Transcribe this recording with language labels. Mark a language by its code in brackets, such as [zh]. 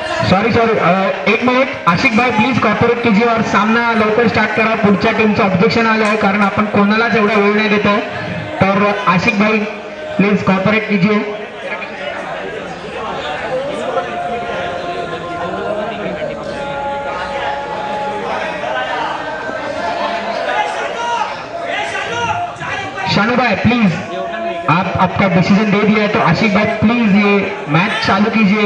[hi] Sorry 1 minute, आशिक भाई please corporate कीजिए और [mr] सामना लवकर स्टार्ट करा। पुढच्या टीमचं ऑब्जेक्शन आलं आहे, कारण आपण कोणालाच एवढा वेळ नाही देतो। [hi] तर आशिक भाई प्लीज कॉर्पोरेट कीजिए। शानू भाई प्लीज आप आपका डिसीजन दे दिया है, तो आशिक भाई प्लीज ये मैच चालू कीजिए।